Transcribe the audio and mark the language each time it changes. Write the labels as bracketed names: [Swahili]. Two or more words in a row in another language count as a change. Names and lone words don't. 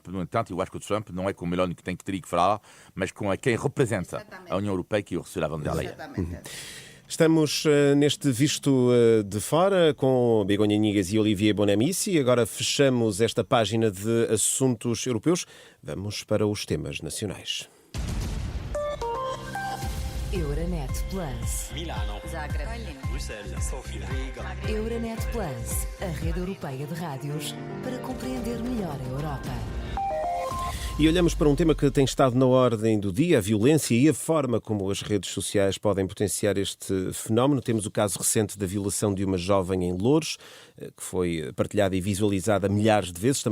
[Portuguese] No entanto, eu acho que o Trump não é com o Meloni que teria que falar, mas com quem representa a União Europeia, que é Ursula von der Leyen. Exatamente. Estamos neste Visto de Fora com Begonha Inigas e Olivier Bonamici. Agora fechamos esta página de assuntos europeus. Vamos para os temas nacionais. Euronet Plus. Milano, Zagreb, Bruxelas, Sofia, Riga. Euronet Plus, a rede europeia de rádios para compreender melhor a Europa. E olhamos para um tema que tem estado na ordem do dia, a violência e a forma como as redes sociais podem potenciar este fenómeno. Temos o caso recente da violação de uma jovem em Loures, que foi partilhada e visualizada milhares de vezes.